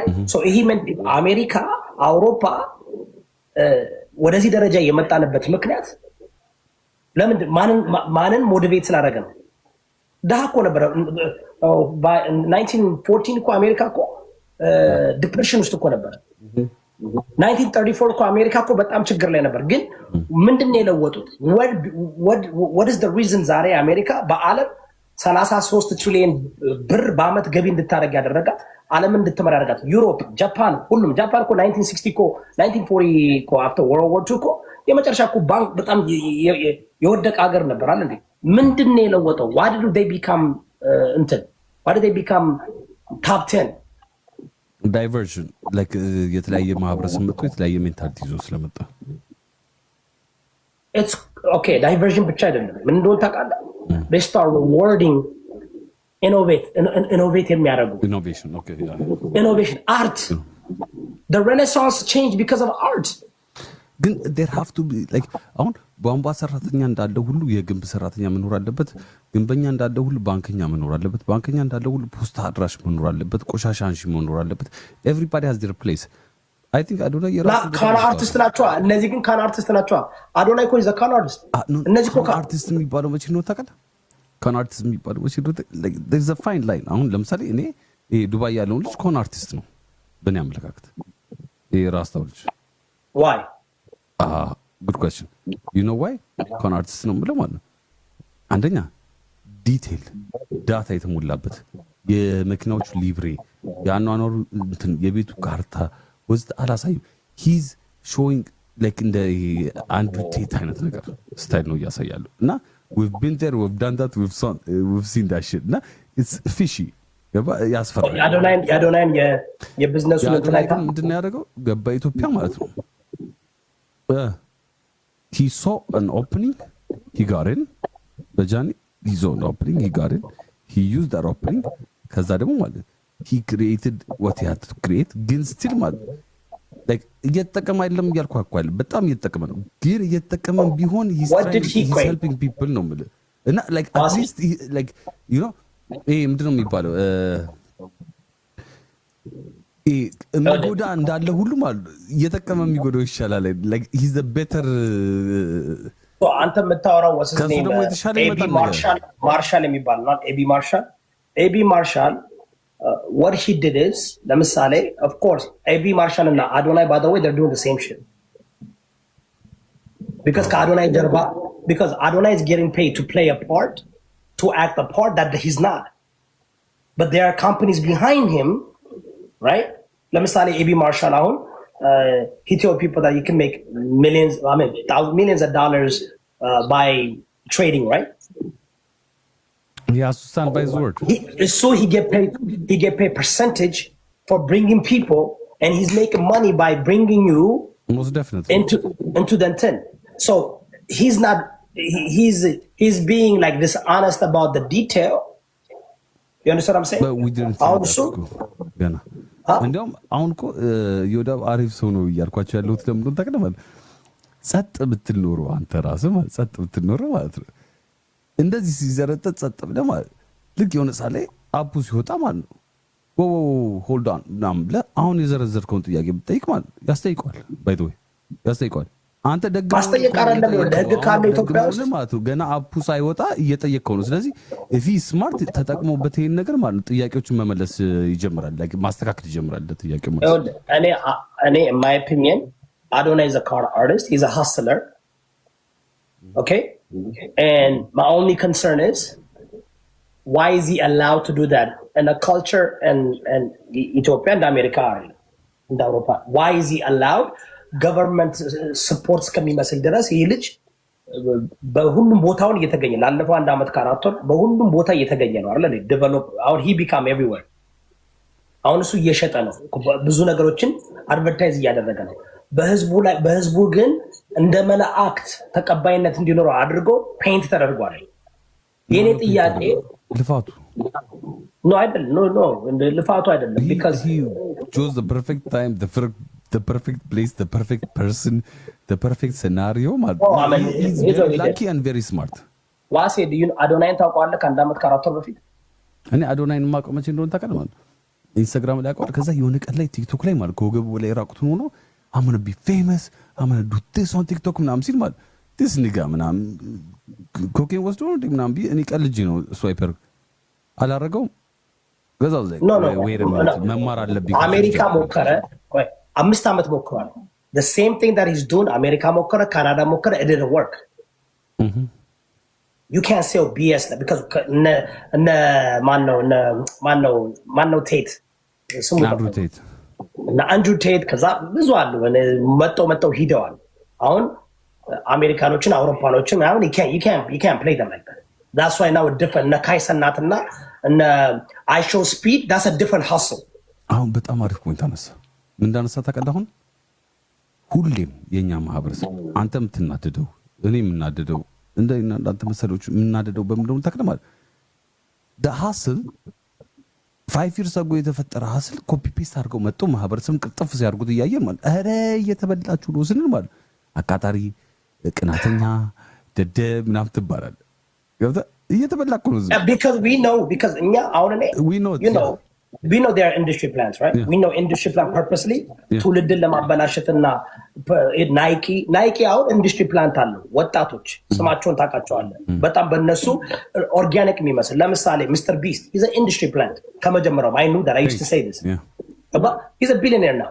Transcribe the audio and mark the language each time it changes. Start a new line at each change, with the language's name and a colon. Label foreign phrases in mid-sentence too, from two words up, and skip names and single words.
Amharic: ይሄ አሜሪካ፣ አውሮፓ ወደዚህ ደረጃ የመጣንበት ምክንያት ለምንድን ማንን ሞቲቬት ስላደረገ ነው? ድሃ እኮ ነበረ። 1914 እኮ አሜሪካ እኮ ዲፕሬሽን ውስጥ እኮ ነበረ። 1934 እኮ አሜሪካ እኮ በጣም ችግር ላይ ነበር። ግን ምንድን ነው የለወጡት?
English: what is the reason
Amharic: ዛሬ አሜሪካ በዓለም 33 ትሪሊዮን ብር በአመት ገቢ እንድታደርግ ያደረጋት ዓለምን እንድትመራ ያደረጋት? ዩሮፕ፣ ጃፓን፣ ሁሉም ጃፓን እኮ 1960 እኮ 1940 እኮ
English: after world war 2
Amharic: እኮ የመጨረሻ እኮ ባንክ በጣም የወደቀ ሀገር ነበር አለ እንዴ? ምንድን ነው የለወጠው?
English: why did they become why did they become top 10? diversion like
Amharic: የተለያየ ማህበረሰብ መጥቶ የተለያየ ሜንታሊቲ ይዞ ስለመጣ
English: it's OK።
Amharic: ዳይቨርዥን ብቻ አይደለም። ምን እንደሆነ ታውቃለህ?
English: they start rewarding
Amharic: ኢኖቬት የሚያደርጉ ኢኖቬሽን አርት
English: the renaissance changed because of art።
Amharic: ግን
English: there have to be like
Amharic: አሁን ቧንቧ ሰራተኛ እንዳለው ሁሉ የግንብ ሰራተኛ መኖር አለበት። ግንበኛ እንዳለው ሁሉ ባንከኛ መኖር አለበት። ባንከኛ እንዳለው ሁሉ ፖስታ አድራሽ መኖር አለበት። ቆሻሻ አንሺ መኖር አለበት።
English: everybody has their place። I think
Amharic: አዶናይ የራሱ
English: con artist
Amharic: ናቸው። እነዚህ ግን
English: con artist
Amharic: ናቸው። አዶናይ እኮ
English: the con artist።
Amharic: እነዚህ እኮ አርቲስት የሚባለው መቼ ነው ታውቃለህ?
English: con artist
Amharic: የሚባለው መቼ ነው?
English: there is a fine line።
Amharic: አሁን ለምሳሌ እኔ ዱባይ ያለውን ልጅ
English: con artist
Amharic: ነው በእኔ አመለካከት። ራስታው ልጅ
English: why good question you know why con artist
Amharic: ነው የምለው ማለት ነው አንደኛ ዲቴል ዳታ የተሞላበት የመኪናዎቹ ሊብሬ የአኗኗሩ እንትን የቤቱ ካርታ
English: what I'll show you he's showing like
Amharic: እንደ አንድሩ ቴት አይነት ነገር ስታይል ነው እያሳያሉ እና
English: we've been there we've done that we've seen that shit
Amharic: እና
English: it's fishy
Amharic: ያስፈራል። የአዶናይን የቢዝነሱ ምንድን ነው ያደረገው? ገባ ኢትዮጵያ ማለት ነው
English: he saw an opening he got in
Amharic: በጃኒ
English: he saw an opening he got in he used that opening ከዛ ደግሞ ማለት he created what he had to create
Amharic: ግን still ማለት እየተጠቀመ አይደለም እያልኩ አኳል በጣም እየተጠቀመ ነው፣ ግን እየተጠቀመም ቢሆን
English: helping people
Amharic: ነው የምልህ እና አትሊስት ምንድን ነው የሚባለው የሚጎዳ እንዳለ ሁሉም አሉ እየጠቀመ የሚጎዳው ይሻላል። ቤተር አንተ የምታወራው ማርሻል የሚባል ነው። ኤቢ ማርሻል
English: what he did is ለምሳሌ of course ኤቢ ማርሻል እና አዶናይ by the way they're doing the same shit because
Amharic: ከአዶናይ ጀርባ
English: because Adonai is getting paid to play a part, to act a part that he's not, but there are companies behind him, right?
Amharic: ለምሳሌ ኤቢ ማርሻል አሁን
English: he told people that you can make millions of dollars by trading, right? He has to stand by his word. So he get paid percentage for bringing people, and he's making money by bringing you most definitely into the intent. So he's not he's being like dishonest about the detail. You understand what I'm saying? But we didn't also
Amharic: gana እንደውም አሁን እኮ ዮዳብ አሪፍ ሰው ነው እያልኳቸው ያለሁት ለምን ታውቃለህ? ጸጥ ብትል ኖሮ አንተ ራስህ ማለት ጸጥ ብትል ኖሮ ማለት ነው እንደዚህ ሲዘረጠጥ ጸጥ ብለህ ማለት ልክ የሆነ ሳለ አፑ ሲወጣ ማለት ነው
English: hold on
Amharic: ምናምን ብለህ አሁን የዘረዘርከውን ጥያቄ ብትጠይቅ ማለት ያስጠይቀዋል።
English: by the way
Amharic: ያስጠይቀዋል። አንተ ደግ ማስጠየቅ አይደለም ደግ ካለ ኢትዮጵያ ውስጥ ማለት ነው ገና አፑ ሳይወጣ እየጠየቀው ነው። ስለዚህ
English: if he smart
Amharic: ተጠቅሞበት ይሄን ነገር ማለት ነው ጥያቄዎችን መመለስ ይጀምራል፣ like ማስተካከል ይጀምራል ጥያቄው ማለት ነው።
English: እኔ in my opinion Adonai is a card artist, he's a hustler, okay, and my only concern is why is he allowed to do that in a culture and Ethiopia and America and Europa? Why is he allowed? government support
Amharic: እስከሚመስል ድረስ ይህ ልጅ በሁሉም ቦታውን እየተገኘ ላለፈው 1 ዓመት ከ4 ወር በሁሉም ቦታ እየተገኘ ነው አይደል? ዴቨሎፕ አሁን
English: he become everywhere።
Amharic: አሁን እሱ እየሸጠ ነው፣ ብዙ ነገሮችን አድቨርታይዝ እያደረገ ነው። በህዝቡ ግን እንደ መላእክት ተቀባይነት እንዲኖረው አድርጎ ፔይንት ተደርጓል። የኔ ጥያቄ ልፋቱ ኖ አይደለም፣ ኖ ልፋቱ አይደለም because
English: he chose the perfect time, the perfect place, the perfect person, the perfect scenario. He's very lucky and very smart.
Amharic: ዋሴ አዶናይን ታውቀዋለህ? ከ1 ዓመት ከ4 ወር በፊት እኔ አዶናይን የማውቀው መቼ እንደሆነ ታውቃለህ? ማለት ኢንስታግራም ላይ አውቀዋለሁ። ከዛ የሆነ ቀን ላይ ቲክቶክ ላይ ማለት ከወገቡ ላይ ራቁቱን ሆኖ
English: I'm gonna be famous, I'm gonna do this on TikTok
Amharic: ምናምን ሲል ማለት
English: this nigga
Amharic: ምናምን ኮኬን ወስዶ ምናምን እኔ ቀልጄ ነው ስዋይፐር አላረገውም። ገዛው ዘይ መማር አለብኝ። አሜሪካ ሞከረ 5 ዓመት ሞክሯል።
English: the same thing that he's doing
Amharic: አሜሪካ ሞከረ፣ ካናዳ ሞከረ,
English: it didn't work. You can't say BS because
Amharic: ማነው ቴት ስሙ አንድሩ ቴት ከዛ ብዙ አሉ መጠው ሂደዋል። አሁን አሜሪካኖችን አውሮፓኖችን አሁን
English: you can't play them like that. That's why now it's different. እነ ካይሰናትና እነ I show speed, that's a different hustle.
Amharic: አሁን በጣም አሪፍ ፖይንት አነሳ። ምን እንዳነሳ ታውቃለህ? አሁን ሁሌም የኛ ማህበረሰብ አንተ የምትናደደው እኔ የምናደደው እንዳንተ መሰሎች የምናደደው በምንድነው ታውቃለህ?
English: the hustle 5 years ago
Amharic: የተፈጠረ hustle
English: copy paste
Amharic: አድርገው መጥቶ ማህበረሰብን ቅጥፍ ሲያርጉት እያየን ማለት ኧረ እየተበላችሁ ነው ስንል ማለት አቃጣሪ፣ ቅናተኛ፣ ደደብ ምናምን ትባላለህ። ገብተህ እየተበላኩ ነው
English: because
Amharic: እኛ አሁን እኔ
English: we know their industry plans, right? Yeah. We know industry plan
Amharic: purposely ትውልድን ለማበላሸትና ናይኪ አሁን
English: industry plant
Amharic: አለው። ወጣቶች ስማቸውን ታውቃቸዋለህ። በጣም በእነሱ ኦርጋኒክ የሚመስል ለምሳሌ ሚስተር ቢስት
English: is an industry plant
Amharic: ከመጀመሪያው
English: I knew that I used to say this. but he's a billionaire now.